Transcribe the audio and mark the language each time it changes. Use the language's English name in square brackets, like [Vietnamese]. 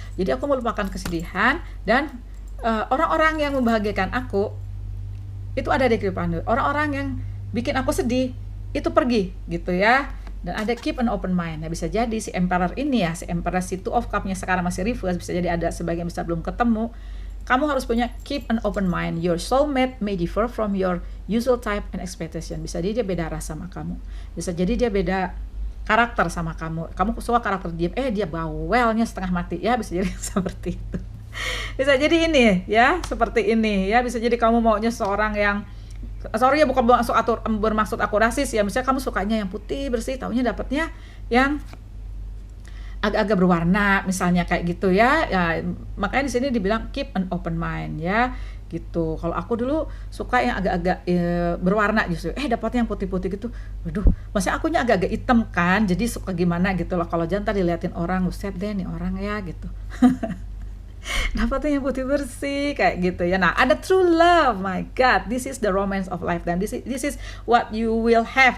[Indonesian] Jadi aku melupakan kesedihan, dan orang-orang yang membahagiakan aku itu ada di kehidupan. Orang-orang yang bikin aku sedih itu pergi gitu ya. Dan ada [English] keep an open mind. [Indonesian] Nah, bisa jadi si Emperor ini ya, si Emperor, si Two of Cup-nya sekarang masih reverse, bisa jadi ada sebagian besar belum ketemu. Kamu harus punya [English] keep an open mind. Your soulmate may differ from your usual type and expectation. [Indonesian] Bisa jadi dia beda rasa sama kamu. Bisa jadi dia beda karakter sama kamu. Kamu suka karakter dia, dia bawelnya setengah mati ya, bisa jadi seperti itu. Bisa jadi ini ya, seperti ini ya. Bisa jadi kamu maunya seorang yang, sorry ya, bukan bermaksud aku rasis ya, misalnya kamu sukanya yang putih bersih, taunya dapatnya yang agak-agak berwarna misalnya kayak gitu ya. Makanya di sini dibilang [English] keep an open mind [Indonesian] ya gitu. Kalau aku dulu suka yang agak-agak berwarna justru, dapatnya yang putih-putih gitu, waduh, maksudnya akunya agak-agak hitam kan, jadi suka gimana gitu loh. Kalau jangan tadi diliatin orang, buset deh nih orang ya gitu. Dapatnya yang putih bersih kayak gitu ya. [English] Nah, ada true love, my God, this is the romance of life, [Indonesian] dan [English] this is what you will have.